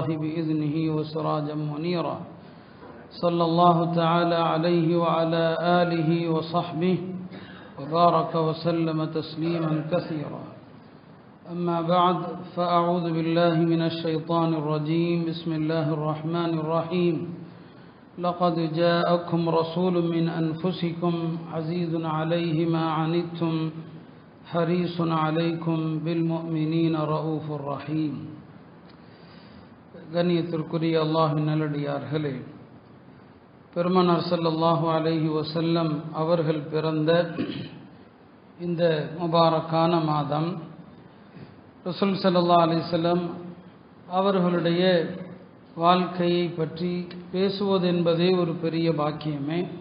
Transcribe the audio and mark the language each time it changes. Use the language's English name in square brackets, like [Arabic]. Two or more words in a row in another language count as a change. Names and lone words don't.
[Arabic] بإذنه وسراجا منيرا صلى الله تعالى عليه وعلى آله وصحبه وبارك وسلم تسليما كثيرا أما بعد فأعوذ بالله من الشيطان الرجيم بسم الله الرحمن الرحيم لقد جاءكم رسول من أنفسكم عزيز عليه ما عنتم حريص عليكم بالمؤمنين رؤوف رحيم. [Tamil] கண்ணியத்திற்குரிய அல்லாஹ்வின் நல்லடியார்களே, பெருமானார் [Arabic] صلى الله عليه وسلم [Tamil] அவர்கள் பிறந்த இந்த முபாரக்கான மாதம் ரசூல் [Arabic] صلى الله عليه وسلم [Tamil] அவர்களுடைய வாழ்க்கையை பற்றி பேசுவது என்பதே ஒரு பெரிய பாக்கியமே.